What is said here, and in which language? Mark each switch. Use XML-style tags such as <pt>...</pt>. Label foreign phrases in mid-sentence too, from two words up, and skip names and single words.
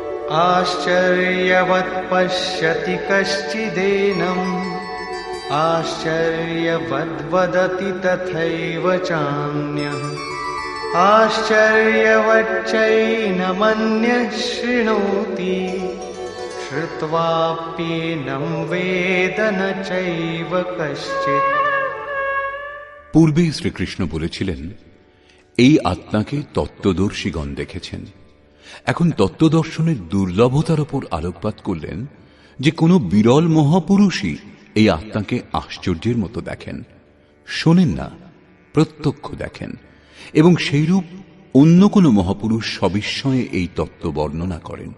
<sa>आश्चर्यवत् पश्यति कश्चिदेनम् आश्चर्यवद्वदति तथैव चान्यः आश्चर्यवच्चैनमन्यः शृणोति श्रुत्वाप्येनं वेद न चैव कश्चित्।</sa> <bn>পূর্বেই শ্রীকৃষ্ণ বলেছিলেন এই আত্মাকে তত্ত্বদর্শীগণ দেখেছেন। এখন তত্ত্বদর্শনের দুর্লভতার উপর আলোকপাত করলেন যে কোনো বিরল মহাপুরুষই এই আত্মাকে আশ্চর্যের মতো দেখেন, শোনেন না, প্রত্যক্ষ দেখেন, এবং সেইরূপ অন্য কোনো মহাপুরুষ সবিস্ময়ে এই তত্ত্ব বর্ণনা করেন।</bn>